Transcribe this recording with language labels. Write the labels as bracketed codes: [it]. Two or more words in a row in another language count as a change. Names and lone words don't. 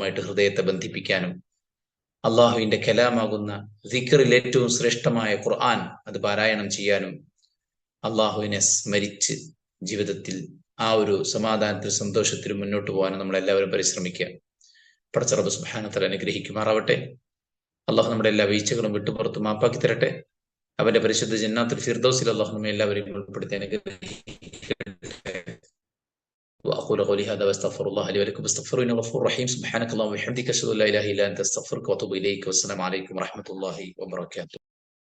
[ml] അതുകൊണ്ട് അല്ലാഹുവുമായിട്ട് ഹൃദയത്തെ ബന്ധിപ്പിക്കാനും അള്ളാഹുവിന്റെ കലാമാകുന്ന ദിക്റിൽ ഏറ്റവും ശ്രേഷ്ഠമായ ഖുർആൻ അത് പാരായണം ചെയ്യാനും അള്ളാഹുവിനെ സ്മരിച്ച് ജീവിതത്തിൽ ആ ഒരു സമാധാനത്തിൽ സന്തോഷത്തിലും മുന്നോട്ട് പോകാനും നമ്മളെല്ലാവരും പരിശ്രമിക്കുക. പടച്ച റബ്ബ് [ar] سبحانه وتعالى [ml] അനുഗ്രഹിക്കുമാറാവട്ടെ. അള്ളാഹു നമ്മുടെ എല്ലാ വീഴ്ചകളും വിട്ടുപുറത്ത് മാപ്പാക്കി തരട്ടെ. അവന്റെ പരിശുദ്ധ ജന്നാത്തുൽ ഫിർദൗസിൽ അള്ളാഹു നമ്മെ എല്ലാവരെയും ഉൾപ്പെടുത്തി അനുഗ്രഹിക്കട്ടെ. [ar] وأقول قولي هذا واستغفر الله لي ولكم استغفروه إنه غفور رحيم. سبحانك اللهم وبحمدك أشهد أن لا إله إلا أنت أستغفرك وأتوب إليك والسلام عليكم ورحمة الله وبركاته.